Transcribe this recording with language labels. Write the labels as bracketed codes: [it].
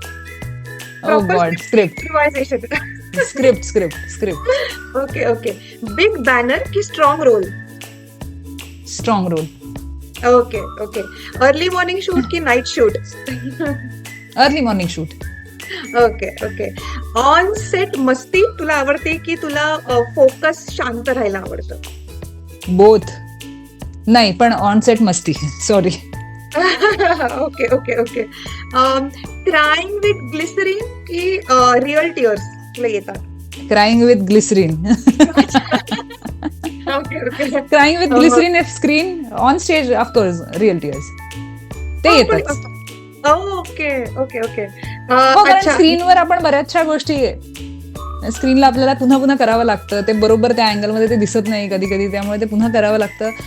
[en] Oh proper God. Script. Improvisation. Script. Okay okay. Big banner की strong role? Strong role. Okay okay. Early morning shoot की night shoot? Early morning shoot. Okay okay. [mr] On set मस्ती तुला आवडते की तुला focus शांत राहायला आवडतं? [en] Both. [mr] नाही, पण [en] On set मस्ती. Sorry. Okay okay okay. Crying with glycerine की real tears [mr] तुला येतात? [en] Crying with glycerine. Okay okay. Crying with glycerine if screen, on stage of course real tears. [mr] ते येतच. [en] Okay okay okay. [mr] हो, कारण अच्छा. स्क्रीनवर आपण बऱ्याचशा गोष्टी स्क्रीनला आपल्याला पुन्हा पुन्हा करावं लागतं. ते बरोबर त्या अँगलमध्ये ते दिसत नाही कधी कधी, त्यामुळे ते पुन्हा करावं लागतं.